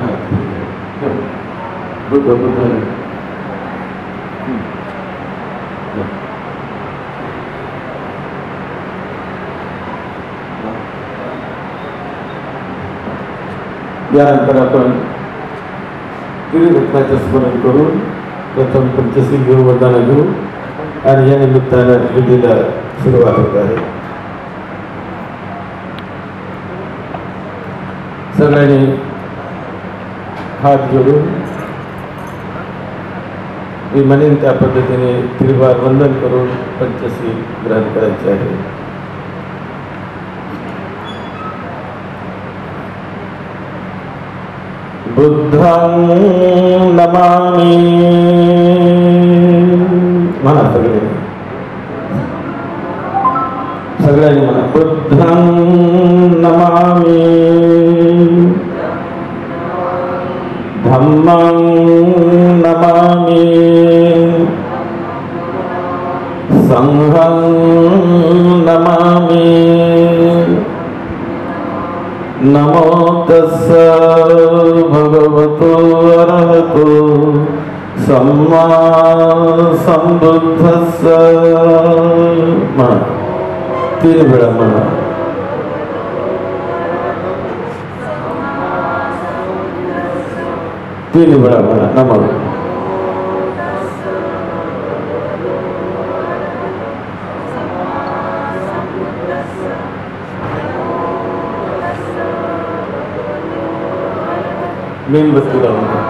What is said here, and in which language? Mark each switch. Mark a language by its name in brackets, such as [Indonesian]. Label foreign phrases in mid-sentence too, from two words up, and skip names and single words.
[Marathi] हात बुद्ध बुद्धाने यानंतर आपण त्रिरत्नाचे स्मरण करून प्रथम पंचशील घेऊ, वरदान घेऊ आणि या निमित्तानं विधीला सुरुवात होत आहे. सगळ्यांनी हात जोडून मी म्हणेन त्या पद्धतीने त्रिवार वंदन करून पंचशील ग्रहण करायचे आहे. [Pali] बुद्धं नमामि. [Marathi] म्हणा सगळ्यांनी म्हणा. [Pali] बुद्धं नमामि, धम्मं नमामि, संघं नमामि. नमो तस्स भगवतो अरहतो सम्मा संबुद्धस्स. [Marathi] म्हणा 3 वेळा म्हणा. तीन वेळा म्हणा नमो. मेणबत्ती लावून